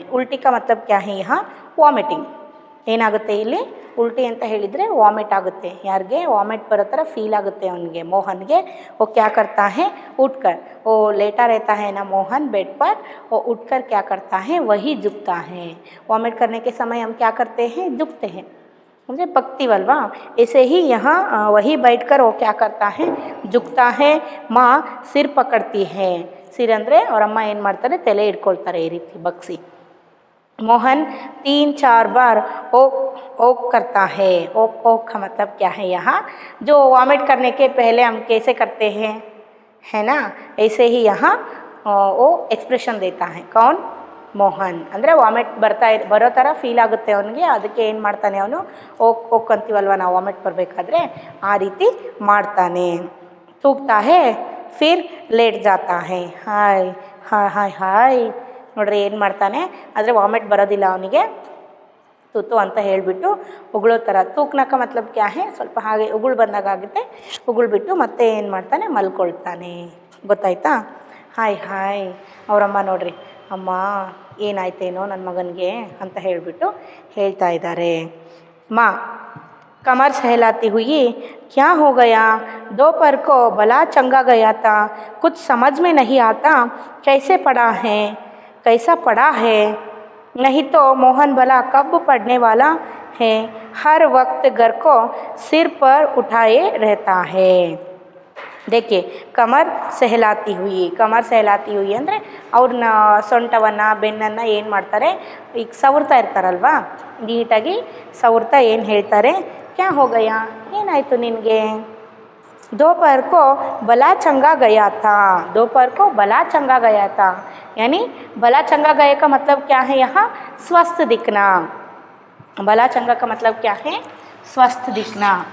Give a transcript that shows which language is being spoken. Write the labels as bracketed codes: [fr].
[hi] ಉಲ್ಟಿ ಕಾ ಮತಲಬ್ ಕ್ಯಾ ಹೇ, यहाँ [kn] ವಾಮಿಟಿಂಗ್. ಏನಾಗುತ್ತೆ ಇಲ್ಲಿ, ಉಲ್ಟಿ ಅಂತ ಹೇಳಿದರೆ ವಾಮಿಟ್ ಆಗುತ್ತೆ. ಯಾರಿಗೆ ವಾಮಿಟ್ ಬರೋ ಥರ ಫೀಲ್ ಆಗುತ್ತೆ ಅವನಿಗೆ, मोहनಗೆ. [hi] वो क्या करता है, उठकर, वो लेटा रहता है ना मोहन बेड पर, वो उठकर क्या करता है, वही झुकता है. वॉमिट करने के समय हम क्या करते हैं, झुकते हैं, मुझे पकती वल्वा. ऐसे ही यहाँ वही बैठकर वो क्या करता है, झुकता है. माँ सिर पकड़ती है. [kn] सिर ಅಂದರೆ ಅವರಮ್ಮ ಏನು ಮಾಡ್ತಾರೆ, ತಲೆ ಇಟ್ಕೊಳ್ತಾರೆ ಈ ರೀತಿ ಬಗ್ಸಿ. [hi] मोहन 3-4 बार ओक करता है. ओक का मतलब क्या है, यहाँ जो वॉमिट करने के पहले हम कैसे करते हैं, है ना, ऐसे ही यहाँ वो एक्सप्रेशन देता है. कौन, मोहन. [kn] ಅಂದರೆ ವಾಮಿಟ್ ಬರೋ ಥರ ಫೀಲ್ ಆಗುತ್ತೆ ಅವನಿಗೆ, ಅದಕ್ಕೆ ಏನು ಮಾಡ್ತಾನೆ ಅವನು, ಓಕ್ ಅಂತೀವಲ್ವ ನಾವು ವಾಮಿಟ್ ಬರಬೇಕಾದ್ರೆ, ಆ ರೀತಿ ಮಾಡ್ತಾನೆ. [hi] ತೂಗ್ತಾ ಹೇ, ಫಿರ್ ಲೇಟ್ ಜಾತಾ ಹೇ. Hi hi hi hi. [kn] ನೋಡ್ರಿ ಏನು ಮಾಡ್ತಾನೆ, ಆದರೆ ವಾಮಿಟ್ ಬರೋದಿಲ್ಲ ಅವನಿಗೆ, ತುತ್ತು ಅಂತ ಹೇಳಿಬಿಟ್ಟು ಉಗುಳೋ ಥರ. [hi] ತೂಕ್ನಕ ಮತ್ಲಬ್ ಕ್ಯಾ ಹೇ, [kn] ಸ್ವಲ್ಪ ಹಾಗೆ ಉಗುಳು ಬಂದಾಗ ಆಗುತ್ತೆ, ಉಗುಳ್ಬಿಟ್ಟು ಮತ್ತೆ ಏನು ಮಾಡ್ತಾನೆ, ಮಲ್ಕೊಳ್ತಾನೆ. ಗೊತ್ತಾಯ್ತಾ. Hi hi. ಅವರಮ್ಮ ನೋಡ್ರಿ, ಅಮ್ಮ ಏನಾಯ್ತೇನೋ ನನ್ನ ಮಗನಿಗೆ ಅಂತ ಹೇಳಿಬಿಟ್ಟು ಹೇಳ್ತಾ ಇದ್ದಾರೆ. [hi] माँ कमर सहलाती हुई, क्या हो गया? दोपहर को भला चंगा गया था, कुछ समझ में नहीं आता कैसे पढ़ा है, कैसा पढ़ा है। नहीं तो मोहन भला कब पढ़ने वाला है, हर वक्त घर को सिर पर उठाए रहता है। देखिए ಕಮರ್ ಸೆಹಲಾತಿ ಹುಯಿ, ಕಮರ್ ಸೆಹಲಾತಿ ಹುಯಿ [kn] ಅಂದರೆ ಅವ್ರನ್ನ ಸೊಂಟವನ್ನು ಬೆನ್ನನ್ನು ಏನು ಮಾಡ್ತಾರೆ, ಈಗ ಸವರ್ತಾ ಇರ್ತಾರಲ್ವಾ, ನೀಟಾಗಿ ಸವರ್ತಾ ಏನು ಹೇಳ್ತಾರೆ, [hi] ಕ್ಯಾ ಹೋ ಗಯಾ, [kn] ಏನಾಯಿತು ನಿನಗೆ? [hi] दोपहर को भला चंगा गया था, दोपहर को भला चंगा गया था, यानी भला चंगा गए का मतलब क्या है यहाँ? स्वस्थ दिखना। भला चंगा का मतलब क्या है? स्वस्थ दिखना।